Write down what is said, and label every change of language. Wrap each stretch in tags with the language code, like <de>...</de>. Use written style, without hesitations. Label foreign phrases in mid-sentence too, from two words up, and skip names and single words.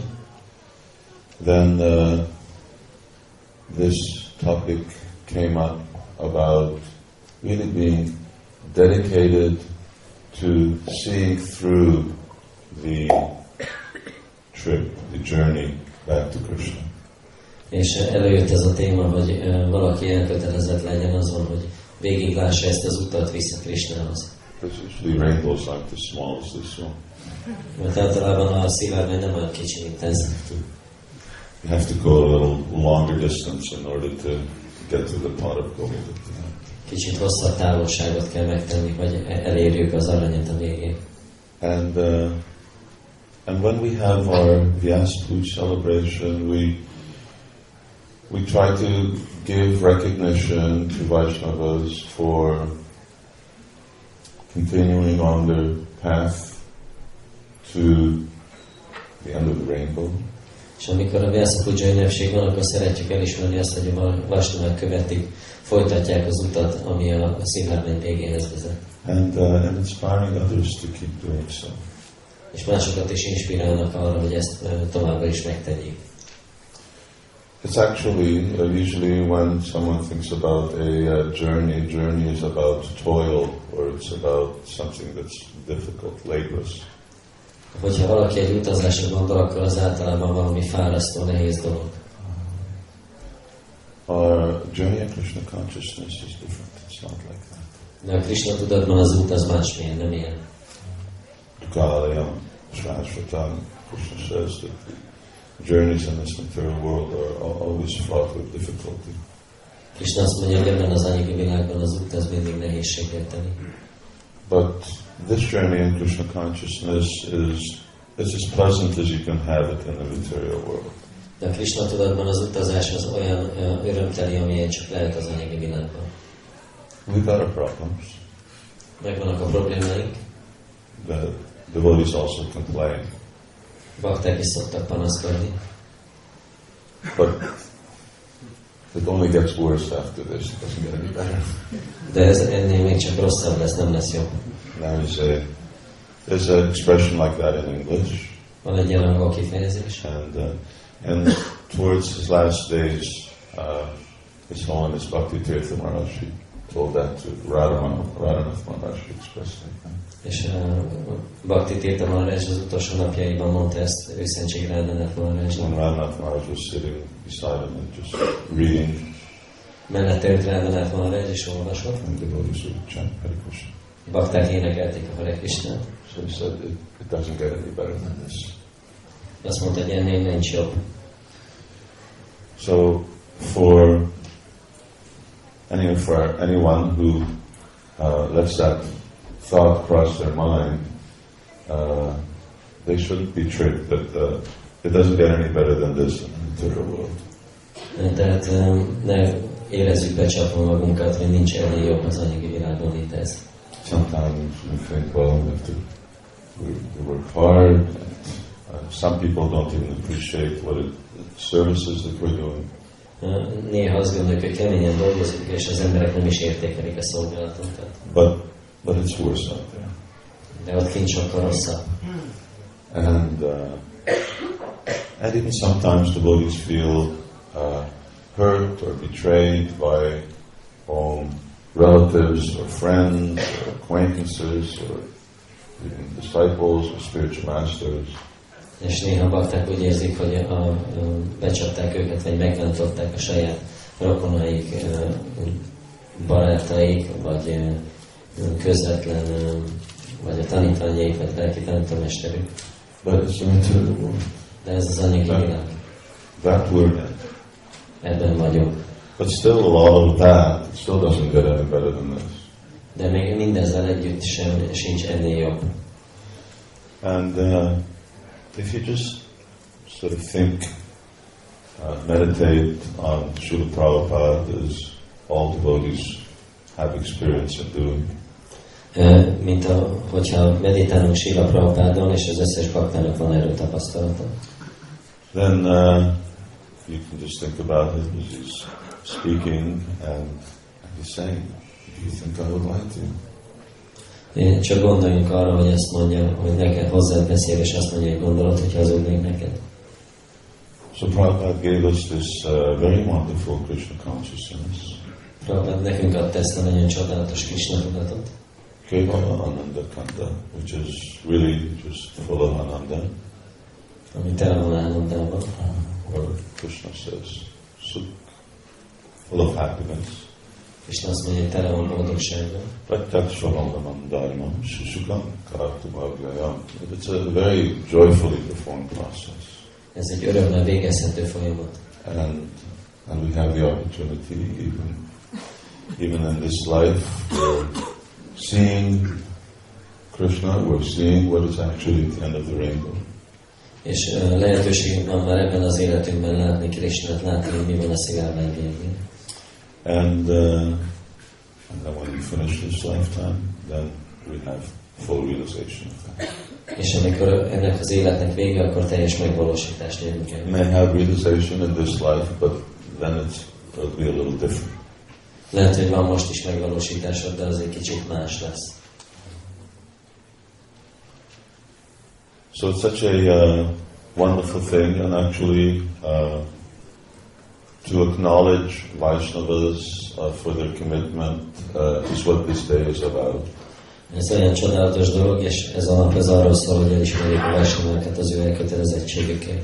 <en>Then this topic came up about really being dedicated to seeing through the trip, the journey back to Krishna.</en> <hu>És előjött ez a téma, hogy valaki elkötelezett legyen azon, hogy végiglássa ezt az utat vissza Krishnához.</hu> <en>Because usually rainbows aren't as small as this one.</en> <hu>Mert általában a szivárvány nem olyan kicsi, mint ez.</hu> <en>You have to go a little longer distance in order to get to the pot of gold.</en> <hu>Kicsit hosszabb távolságot kell megtenni, hogy elérjük az aranyat a végén.</hu> <en>And when we have our Vyas Puja celebration, we try to give recognition to Vaishnavas for continuing on their path to the end of the rainbow.</en> <hu>És amikor a Vyasa Puja ünnepség van, akkor szeretjük elismerni azt, hogy a Vaishnavák követik, folytatják az utat, ami a szivárvány végéhez vezet.</hu> <en>And inspiring others to keep doing so.</en> <hu>És másokat is inspirálnak arra, hogy ezt továbbra is megtegyék.</hu> <en>It's actually, usually when someone thinks about a journey is about toil, or it's about something that's difficult, laborious.</en> <hu>Hogyha valaki egy utazásra gondol, akkor az általában valami fárasztó, nehéz dolog.</hu> <en>Our journey in Krishna consciousness is different. It's not like that.</en> <hu>De a Krishna tudatban az út az másmilyen, nem ilyen.</hu> <sa>दुःखालयम्, शाश्वतम्,</sa> <en>Krishna says that the journeys in this material world are always fraught with difficulty.</en> <hu>Krishna azt mondja, hogy ebben az anyagi világban az út az mindig nehézséget tenni.</hu> <en>But this journey in Krishna consciousness is as pleasant as you can have it in the material world.</en> <hu>De a Krishna tudatban az utazás az olyan örömteli, amilyen csak lehet az anyagi világban.</hu> <en>We've got our problems.</en> <hu>Megvannak a problémáink.</hu> <en>The devotees also complain.</en> <hu>Bakták is szoktak panaszkodni.</hu> <en>But it only gets worse after this. It doesn't get any better.</en> <hu>De ez ennél még csak rosszabb lesz, nem lesz jobb.</hu> <en>There's an expression like that in English.</en> <hu>Van egy ilyen angol kifejezés.</hu> <en>And towards his last days, His Holiness Bhakti Tirtha Maharaj told that to Radhanath Maharaj expressly.</en> <hu>És Bhakti Tirtha Maharaj az utolsó napjaiban mondta ezt őszentség Radhanath Maharajnak.</hu> <en>When Radhanath Maharaj was sitting beside him and just reading.</en> <hu>Mellette ült Radhanath Maharaj és olvasott.</hu> <en>And devotees would chant Hare Krishna.</en> <hu>Bakták énekelték a Hare Krishnát.</hu> <en>So he said, it doesn't get any better than this.</en> <hu>Azt mondta, hogy ennél nincs jobb.</hu> <en>So for anyone who lets that thought cross their mind, they shouldn't be tricked that it doesn't get any better than this in the material world.</en> <hu>Tehát ne érezzük becsapva magunkat, hogy nincs ennél jobb az anyagi világban, mint ez.</hu> <en>Sometimes we think, well, we work hard. Some people don't even appreciate what the services that we're doing.</en> <hu>Néha azt gondoljuk, hogy keményen dolgozunk, és az emberek nem is értékelik a szolgálatunkat.</hu> <en>But it's worse out there.</en> <hu>De ott kint sokkal rosszabb.</hu> <en>And even sometimes devotees feel hurt or betrayed by own relatives or friends or acquaintances or even disciples or spiritual masters.</en> <hu>És néha bakták úgy érzik, hogy becsapták őket, vagy megbántották a saját rokonaik, barátaik, vagy közvetlen, vagy a tanítványaik, vagy lelki tanítómesterük. De ez az anyagi világ.</hu> <en>That we're in.</en> <hu>Ebben vagyunk.</hu> <en>But still a lot of that, it still doesn't get any better than this.</en> <hu>De még mindezzel együtt sincs ennél jobb.</hu> <en>And if you just sort of think, meditate on Srila Prabhupada as all devotees have experience in doing.</en> <hu>Mint hogyha meditálunk Srila Prabhupádon, és az összes baktának van erről tapasztalata.</hu> <en>Then you can just think about it as he's speaking and he's saying, do you think I would like to?</en> <hu>Csak gondoljunk arra, hogy ezt mondja, hogy neked hozzád beszél, és azt mondja, hogy gondolod, hogy hazudnék neked.</hu> <en>So Prabhupada gave us this very wonderful Krishna consciousness.</en> <hu>Prabhupada nekünk adta ezt a nagyon csodálatos Krishna tudatot.</hu> <sa>केवल आनन्द कन्द,</sa> <en>which is really just full of Ananda.</en> <hu>Ami tele van Anandában.</hu> <en>Or Krishna says, Sukh, full of happiness.</en> <hu>Krishna azt mondja, hogy tele van boldogságban.</hu> <sa>प्रत्यक्षावगमं धर्म्यं सुसुखं कर्तुमव्ययम्.</sa> <en>It's a very joyfully performed process.</en> <hu>Ez egy örömmel végezhető folyamat.</hu> <en>And we have the opportunity, even in this life, we're seeing Krishna, we're seeing what is actually at the end of the rainbow.</en> <hu>És lehetőségünk van már ebben az életünkben látni Krishnát, látni, hogy mi van a szigálvány végén.</hu> <en>And then when we finish this lifetime, then we have full realization of that.</en> <hu>És amikor ennek az életnek vége, akkor teljes megvalósítást érünk el.</hu> <en>May have realization in this life, but then it'll be a little different.</en> <hu>Lehet, hogy van most is megvalósításod, de az egy kicsit más lesz.</hu> <en>So it's such a wonderful thing, and actually to acknowledge Vaishnavas for their commitment is what this day is about.</en> <hu>Ez olyan csodálatos dolog, és ez a nap ez arról szól, hogy elismerjük a Vaishnavakat az ő elkötelezettségükkel.</hu>